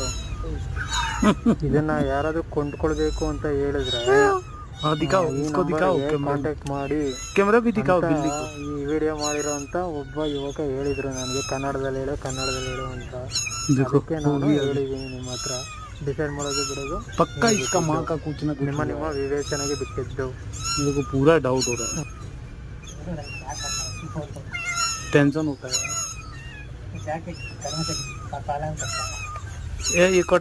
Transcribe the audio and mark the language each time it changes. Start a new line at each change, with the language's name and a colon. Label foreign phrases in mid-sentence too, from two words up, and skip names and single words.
Kannada: ಇದನ್ನ ಯಾರಾದ್ರೂ ಕೊಂಡ್ಕೊಳ್ಬೇಕು ಅಂತ ಹೇಳಿದ್ರೆ ಕಾಂಟ್ಯಾಕ್ಟ್ ಮಾಡಿ ಈ ವಿಡಿಯೋ ಮಾಡಿರೋಂತ ಒಬ್ಬ ಯುವಕ ಹೇಳಿದ್ರು ನನಗೆ, ಕನ್ನಡದಲ್ಲಿ ಹೇಳು ಅಂತ. ಅದಕ್ಕೆ ನಾನು ಹೇಳಿದ್ದೀನಿ ನಿಮ್ಮ ಹತ್ರ. ಡಿಸೈಡ್ ಮಾಡೋದು ಬಿಡೋದು
Hindi: पक्का इसका माँ का कुछ ना कुछ
Kannada: ನಿಮ್ಮ ವಿವೇಚನೆಗೆ ಬಿಟ್ಟಿದ್ದು.
Hindi: मेरे को पूरा डाउट हो रहा है, टेंशन होता है। ये